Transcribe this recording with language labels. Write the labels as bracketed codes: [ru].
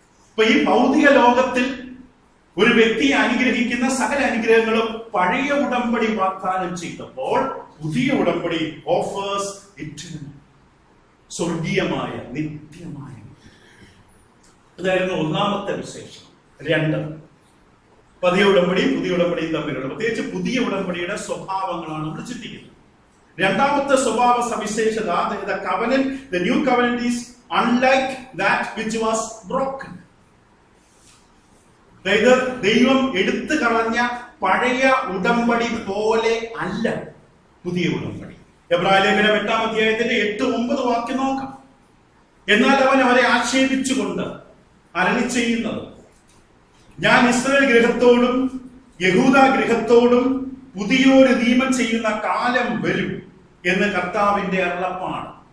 [ml] അപ്പൊ ഈ ഭൗതിക ലോകത്തിൽ ഒരു വ്യക്തിയെ അനുഗ്രഹിക്കുന്ന സകല അനുഗ്രഹങ്ങളും പഴയ ഉടമ്പടി വാഗ്ദാനം ചെയ്തപ്പോൾ പുതിയ ഉടമ്പടി [en] offers eternal, [ml] സ്വർഗീയമായ നിത്യമായ. അതായിരുന്നു ഒന്നാമത്തെ വിശേഷം. രണ്ട്, പുതിയ ഉടമ്പടിയും പുതിയ ഉടമ്പടിയും തമ്മിലുള്ള, പ്രത്യേകിച്ച് പുതിയ ഉടമ്പടിയുടെ സ്വഭാവങ്ങളാണ് നമ്മൾ ചിന്തിക്കുന്നത്. രണ്ടാമത്തെ സ്വഭാവ സവിശേഷത, [en] the new covenant is unlike that which was broken. [ml] അതായത് ദൈവം എടുത്തു കളഞ്ഞ പഴയ ഉടമ്പടി പോലെ അല്ല പുതിയ ഉടമ്പടി. എബ്രായ ലേഖനം 8-ാം അധ്യായത്തിന്റെ 8-9 വാക്യം നോക്കാം. എന്നാൽ അവൻ അവരെ ആക്ഷേപിച്ചുകൊണ്ട് അരുളി ചെയ്യുന്നത്, ഞാൻ ഇസ്രായേൽ ഗൃഹത്തോടും യഹൂദ ഗൃഹത്തോടും പുതിയൊരു നിയമം ചെയ്യുന്ന കാലം വരും എന്ന് കർത്താവിന്റെ അരുളപ്പാണ്.